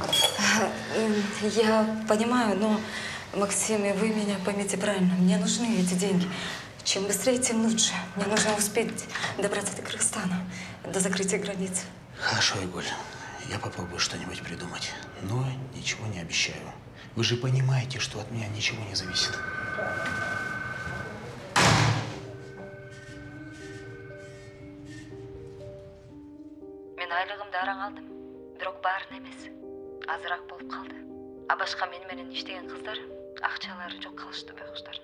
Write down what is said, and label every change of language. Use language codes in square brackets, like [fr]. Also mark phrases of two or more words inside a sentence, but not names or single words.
[ru] Я понимаю, но, Максим, и вы меня поймите правильно. Мне нужны эти деньги. Чем быстрее, тем лучше. Мне нужно успеть добраться до Кыргызстана, до закрытия границ. Хорошо, Айгуль, я попробую что-нибудь придумать, но ничего не обещаю. Вы же понимаете, что от меня ничего не зависит. [ky] Мен айлығымды араң алдым. Бирок баарын эмес. Азыраак болуп калды. А башка менен иштеген кыздар акчалары жок калышты байкуштар.